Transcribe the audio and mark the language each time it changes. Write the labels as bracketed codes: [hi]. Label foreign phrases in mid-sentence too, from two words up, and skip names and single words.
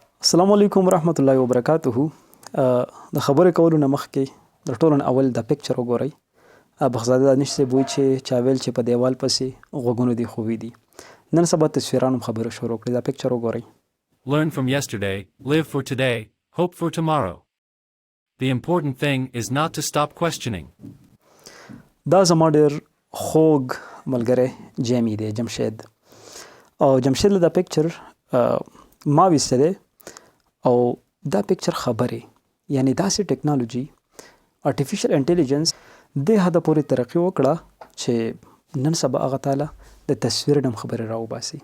[ar] السلام علیکم ورحمت الله وبرکاتہ. [ps] د خبرې کولو نه مخکې د ټولو نه اول د پکچر وګورئ. بخزاده دانش صاحب وایي چې چا ویل چې په دیوال پسې غوږونه دي خوبي دي. نن سبا تصویرانو خبره شروع کړې. دا پکچر وګورئ. [en] Learn from yesterday, live for today, hope for tomorrow. The important thing is not to stop questioning. [ps] دا زما ډېر خوږ ملګری جیمی دی، جمشید. او جمشید له دا پکچر ما ویسته دی او دا پکچر خبرې، یعنی داسې ټیکنالوژي [en] artificial intelligence [ps] دې حده پورې ترقي وکړه چې نن سبا هغه تعالی د تصویر نه خبرې راوباسي.